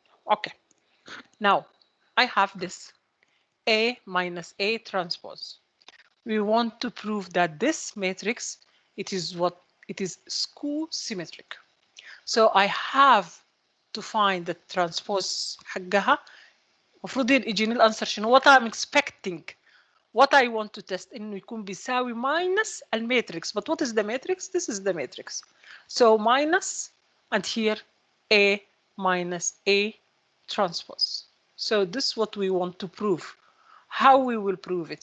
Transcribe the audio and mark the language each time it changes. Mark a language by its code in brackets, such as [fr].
[en] Okay, now I have this A minus A transpose. We want to prove that this matrix, it is what? It is skew symmetric. So I have to find the transpose حقها. [ar] المفروض يجيني الانسر شنو؟ [en] what I'm expecting. What I want to test [ar] انه يكون بيساوي [en] minus الماتريكس. But what is the matrix? This is the matrix. So minus and here A minus A transpose. So this is what we want to prove. How we will prove it?